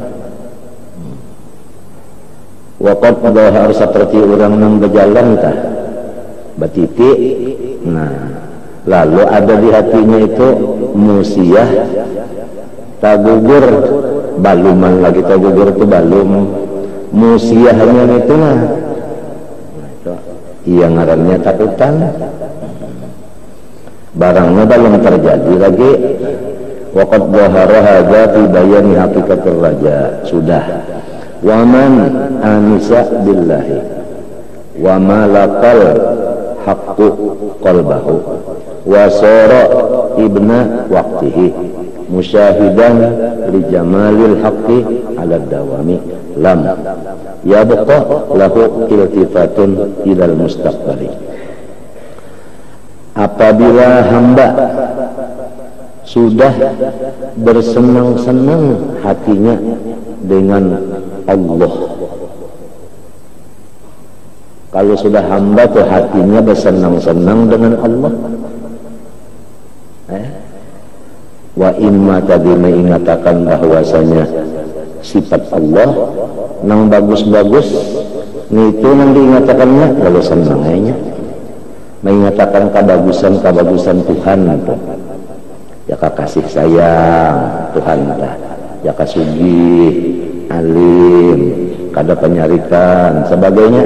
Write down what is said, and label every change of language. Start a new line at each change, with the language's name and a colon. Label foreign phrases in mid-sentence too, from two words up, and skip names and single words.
Arabic: وقد بهر
Banjar: seperti orang nang berjalan tah batiti, nah lalu ada di hatinya itu musiah tagugur, baluman lagi tagugur itu balum, musiahnya itu lah iya ngarannya takutan, barangnya belum terjadi lagi.
Arabic: وقد ظهر هذا في بيان حقيقة الرجاء, sudah. ومن أنس بالله وملك الحق قلبه وصار ابن وقته مشاهدا لجمال الحق على الدوام لم يبق له التفات إلى المستقبل.
Indonesian: Apabila hamba sudah bersenang-senang hatinya dengan Allah, kalau sudah hamba tuh hatinya bersenang-senang dengan Allah,
Banjar: wa imma tadi mengatakan bahwasanya sifat Allah nang bagus-bagus itu nang diingatakannya lalu senangnya mengatakan kebagusan Tuhan itu ya kasih sayang Tuhan dah, ya kasugih alim kada penyarikan sebagainya.